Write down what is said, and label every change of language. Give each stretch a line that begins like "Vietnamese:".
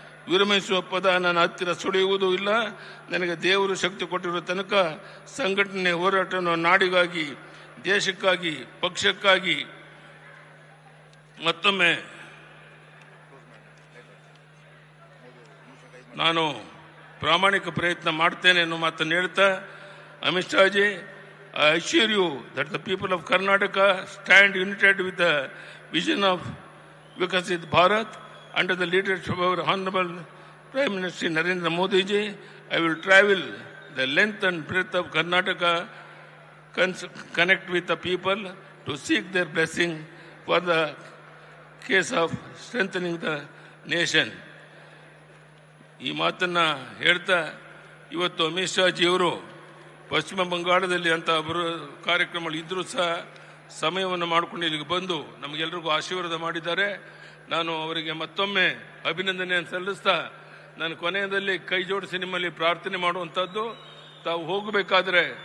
Kannada: ವಿರಮಿಸುವ ಪದ ನನ್ನ ಹತ್ತಿರ ಸುಳಿಯುವುದೂ ಇಲ್ಲ. ನನಗೆ ದೇವರು ಶಕ್ತಿ ಕೊಟ್ಟಿರುವ ತನಕ ಸಂಘಟನೆ ಹೋರಾಟವನ್ನು ನಾಡಿಗಾಗಿ, ದೇಶಕ್ಕಾಗಿ, ಪಕ್ಷಕ್ಕಾಗಿ ಮತ್ತೊಮ್ಮೆ ನಾನು ಪ್ರಾಮಾಣಿಕ ಪ್ರಯತ್ನ ಮಾಡ್ತೇನೆ ಅನ್ನೋ ಮಾತನ್ನು ಹೇಳ್ತಾ, Amit Shah G,
English: I assure you that the people of Karnataka stand united with the vision of Vikasit Bharat under the leadership of our Honorable Prime Minister Narendra Modi ji. I will travel the length and breadth of Karnataka, connect with the people to seek their blessing for the case of strengthening the nation.
Kannada: ಈ ಮಾತನ್ನ ಹೇಳ್ತಾ ಇವತ್ತು ಅಮಿತ್ ಶಾ ಜಿಯವರು ಪಶ್ಚಿಮ ಬಂಗಾಳದಲ್ಲಿ ಅಂತ ಕಾರ್ಯಕ್ರಮಗಳು ಇದ್ರೂ ಸಹ ಸಮಯವನ್ನು ಮಾಡಿಕೊಂಡು ಇಲ್ಲಿಗೆ ಬಂದು ನಮಗೆಲ್ಲರಿಗೂ ಆಶೀರ್ವಾದ ಮಾಡಿದ್ದಾರೆ. ನಾನು ಅವರಿಗೆ ಮತ್ತೊಮ್ಮೆ ಅಭಿನಂದನೆಯನ್ನು ಸಲ್ಲಿಸ್ತಾ ನಾನು ಕೊನೆಯದಲ್ಲಿ ಕೈ ಜೋಡಿಸಿ ನಿಮ್ಮಲ್ಲಿ ಪ್ರಾರ್ಥನೆ ಮಾಡುವಂಥದ್ದು, ತಾವು ಹೋಗಬೇಕಾದ್ರೆ